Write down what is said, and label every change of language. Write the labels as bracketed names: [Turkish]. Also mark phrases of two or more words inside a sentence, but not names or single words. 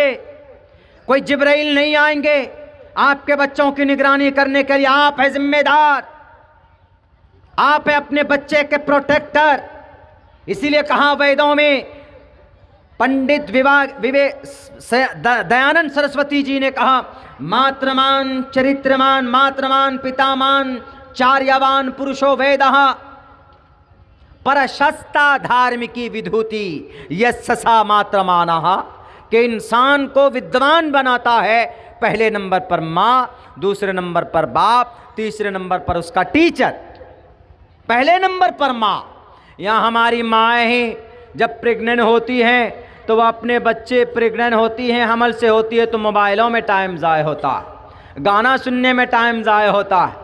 [Urdu] کوئی جبرائیل نہیں آئیں گے آپ کے بچوں کی نگرانی کرنے کے لیے. آپ ہیں ذمہ دار، آپ ہیں اپنے بچے کے پروٹیکٹر. اسی لیے کہا ویدوں میں پنڈت دیانند سرسوتی جی نے کہا، [Sanskrit] मातृमान् चरित्रमान् मातृमान् पितृमान् आचार्यवान् पुरुषो वेद प्रशस्ता धार्मिकी विदुषी यस्य मातृमान्, [Urdu] کہ انسان کو ودوان بناتا ہے پہلے نمبر پر ماں، دوسرے نمبر پر باپ، تیسرے نمبر پر اس کا ٹیچر. پہلے نمبر پر ماں. یہاں ہماری مائیں ہیں جب پریگننٹ ہوتی ہیں تو وہ اپنے بچے پریگننٹ ہوتی ہیں، حمل سے ہوتی ہے تو موبائلوں میں ٹائم ضائع ہوتا ہے، گانا سننے میں ٹائم ضائع ہوتا ہے.